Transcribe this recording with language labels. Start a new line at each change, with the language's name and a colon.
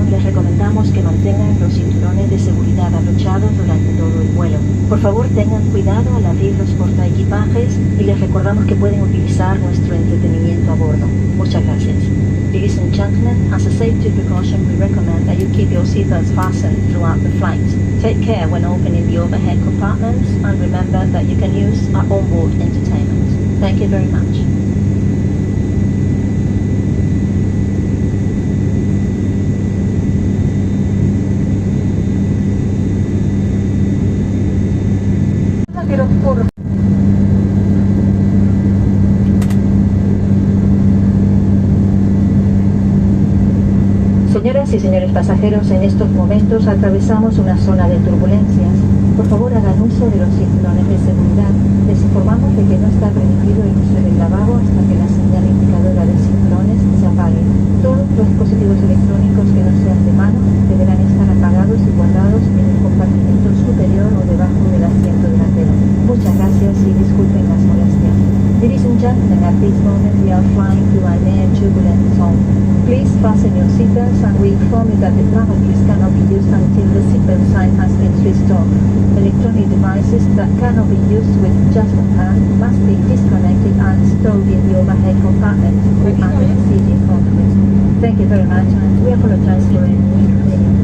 Spanish: recomendamos que mantengan los cinturones de seguridad abrochados durante todo el vuelo. Por favor, tengan cuidado al abrir los portaequipajes y les recordamos que pueden utilizar nuestro entretenimiento a bordo. Muchas gracias.
English: Ladies and gentlemen, as a safety precaution, we recommend that you keep your seatbelts fastened throughout the flight. Take care when opening the overhead compartments, and remember that you can use our onboard entertainment. Thank you very much.
Spanish: Señoras y señores pasajeros, en estos momentos atravesamos una zona de turbulencias. Por favor, hagan uso de los cinturones de seguridad. Les informamos de que no está permitido el uso del lavabo hasta que la señal indicadora de cinturones se apague. Todos los dispositivos electrónicos que no sean de mano deberán estar apagados y guardados en el compartimento superior o debajo del asiento delantero. Muchas gracias y disculpen las molestias.
English: Ladies and gentlemen, at this moment we are flying through an air turbulence zone. Please fasten your seatbelts, and we inform you that the lavatories cannot be used until the seatbelt sign has been switched off. Electronic devices that cannot be used with just one hand must be disconnected and stored in the overhead compartment or under the seat in front of it. Thank you very much, and we apologize for any inconvenience.